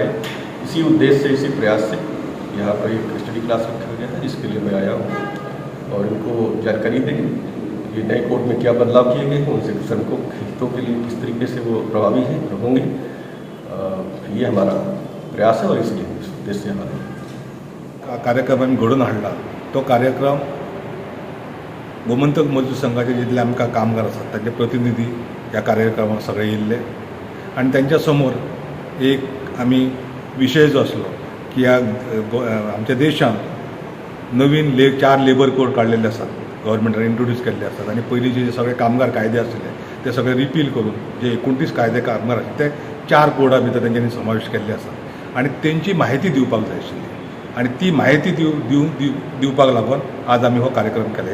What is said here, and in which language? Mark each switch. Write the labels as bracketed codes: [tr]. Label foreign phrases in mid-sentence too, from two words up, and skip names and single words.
[hi] इसी उद्देश्य से, इसी प्रयास से यहाँ पर एक [en] study class [hi] रखा गया है, जिसके लिए मैं आया हूँ और इनको जानकारी देंगे कि नए कोड में क्या बदलाव किए गए हैं, उनसे श्रमिकों के हितों के लिए किस तरीके से वो प्रभावी हैं होंगे. ये हमारा प्रयास है और इसलिए उद्देश्य हमारा [kok] कार्यक्रम आम्ही घडून हाडला. तो कार्यक्रम गोमंतक मजदूर संघाचे जितले आमकां कामगार आसात तांचे प्रतिनिधी ह्या कार्यक्रमाक सगळे येयल्ले आनी त्यांच्या समोर एक आमी विशय जो आसलो की आमच्या देशांत नवीन 4 [en] labour code [kok] काडलेले आसात, गव्हर्मेंटान इंट्रोड्यूस केल्ले आसात आनी पयलींचे जे सगळे कामगार कायदे आसले ते सगळे रिपील करून जे 29 कायदे कामगार आसले ते 4 कोडा भितर तेंच्यांनी समावेश केल्ले आसात आनी तेंची म्हायती दिवपाक जाय आशिल्ली आनी ती म्हायती दिवपाक लागून आज आमी हो कार्यक्रम केला.